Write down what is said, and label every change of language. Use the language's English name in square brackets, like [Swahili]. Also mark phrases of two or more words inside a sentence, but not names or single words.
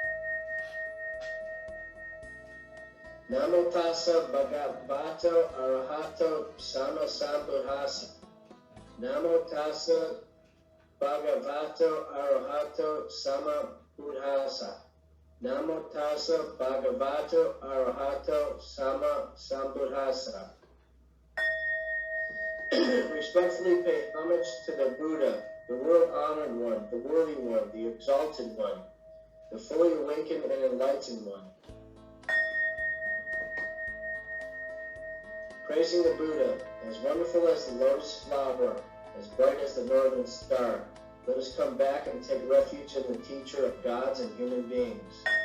[Pali] Namo Tassa Bhagavato Arahato Sama Sambuddhassa. Namo Tassa Bhagavato Arahato Sama Buddhassa. Namo tassa bhagavato arahato sama sambuddhassa. [English] Respectfully pay homage to the Buddha, the world-honored one, the worthy one, the exalted one, the fully awakened and enlightened one. Praising the Buddha, as wonderful as the lotus flower, as bright as the northern star, let us come back and take refuge in the teacher of gods and human beings.